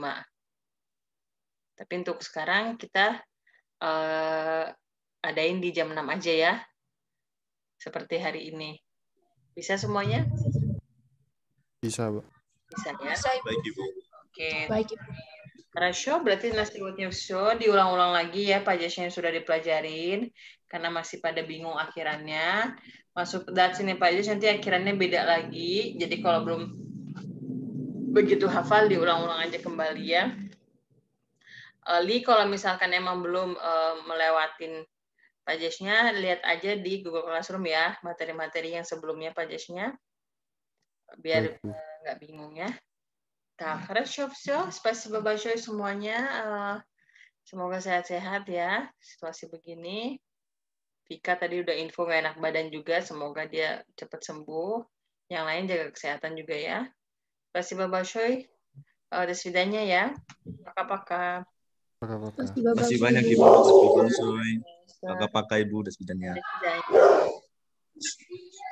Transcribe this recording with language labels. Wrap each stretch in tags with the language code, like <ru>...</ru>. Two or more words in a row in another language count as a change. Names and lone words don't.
<id>Tapi untuk sekarang kita adain di jam 6 aja ya. Seperti hari ini. Bisa semuanya? Bisa, Bu. Bisa ya? Baik, Ibu. Oke. Baik Ibu.</id> <ru>Хорошо, berarti сегодня все.</ru> <id>Diulang-ulang lagi ya pagesnya yang sudah dipelajarin. Karena masih pada bingung akhirannya. Masuk dari sini pages nanti akhirannya beda lagi. Jadi kalau belum begitu hafal, diulang-ulang aja kembali ya. Li, kalau misalkan emang belum melewatin pagesnya, lihat aja di Google Classroom ya, materi-materi yang sebelumnya pagesnya, biar Baik, Bu. nggak bingung ya.</id> <ru>Так, хорошо, все. Спасибо большое semuanya.</ru> <id>Semoga sehat-sehat ya, situasi begini. Vika tadi udah info nggak enak badan juga, semoga dia cepat sembuh. Yang lain jaga kesehatan juga ya.</id> <ru>Спасибо большое. До свидания ya. Пока-пока. Pakai-pakai.</ru> <id>Terima Terima kasih kasih banyak, Ibu. Ibu. Terima kasih, Pakai-pakai, Ibu.</id> <ru>До свидания. До свидания.</ru>